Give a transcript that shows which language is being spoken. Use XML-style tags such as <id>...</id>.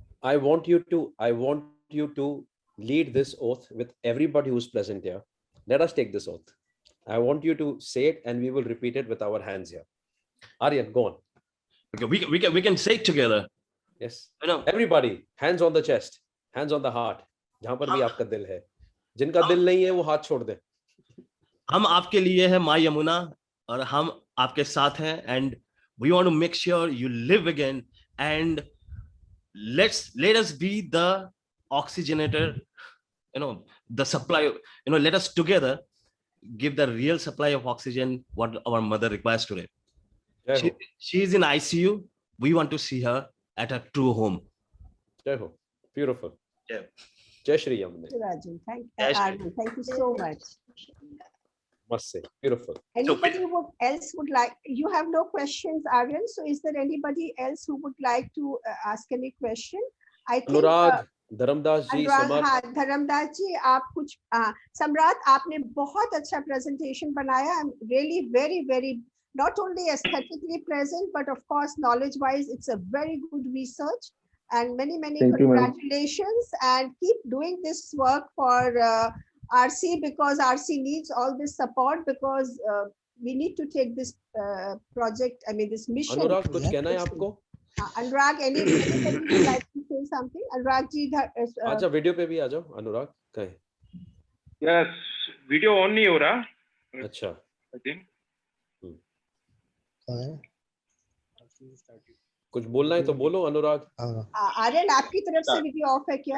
<en>I want you to lead this oath with everybody who's present here. Let us take this oath. I want you to say it, and we will repeat it with our hands here. Aryan, go on. Okay, we can say it together. Yes. Everybody, hands on the chest, hands on the heart.</en> <hi>जहां पर भी आपका दिल है, जिनका दिल नहीं है वो हाथ छोड़ दे. हम आपके लिए है माँ यमुना, और हम आपके साथ हैं,</hi> <en>and we want to make sure you live again, and let us be the oxygenator, the supply, let us together give the real supply of oxygen what our mother requires today. She is in ICU. We want to see her at her true home. Jai Ho. Beautiful. Yeah. Jai Shri Yamuna. Thank you so much. Must say, beautiful. Anybody else would like? You have no questions, Aryan. So, is there anybody else who would like to ask any question? I think.</en> <hi>Anurag, Dharmdas जी, हाँ, धर्मदास जी, आप कुछ सम्राट, आपने बहुत अच्छा presentation बनाया.</hi> <en>I'm really very not only aesthetically pleasant, but of course knowledge wise it's a very good research, and many congratulations, and keep doing this work for RC, because RC needs all this support, because we need to take this project, this mission.</en> <hi>Anurag, कुछ कहना है आपको?</hi> <en>Anurag, anybody would like to say something? Anurag ji,</en> <hi>अच्छा video पे भी आ जाओ. अनुराग कहे. Yes, video on नहीं हो रहा. अच्छा.</hi> <en>I think.</en> <hi>कुछ बोलना है तो बोलो अनुराग. आर्यन, आपकी तरफ से वीडियो ऑफ है क्या?</hi>